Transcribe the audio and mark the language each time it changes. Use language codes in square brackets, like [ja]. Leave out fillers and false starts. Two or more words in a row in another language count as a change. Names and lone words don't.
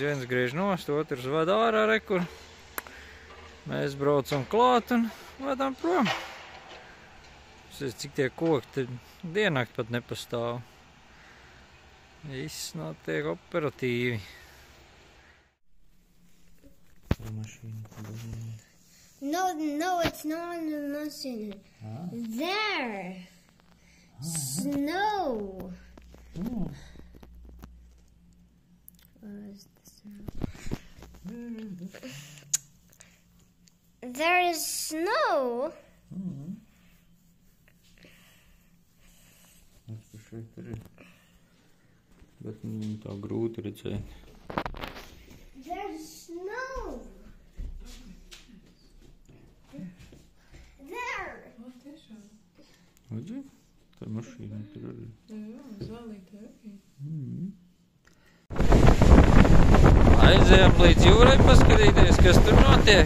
[lv] Viens griež nost, otrs ved ārā rekur. Mēs braucam klāt un vedam prom. Cik tie koki, te diennakt pat nepastāv. Viss notiek operatīvi. [en] No, it's not on the machine. There. Snow. Where is the snow? There is snow. [lv] Bet tā grūti redzēt. [en] There's snow. There. [lv] Redzi? Tā mašīna tur arī. Jā, zvalīta arī. Aizējām līdz jūrai paskatīties, kas tur notiek.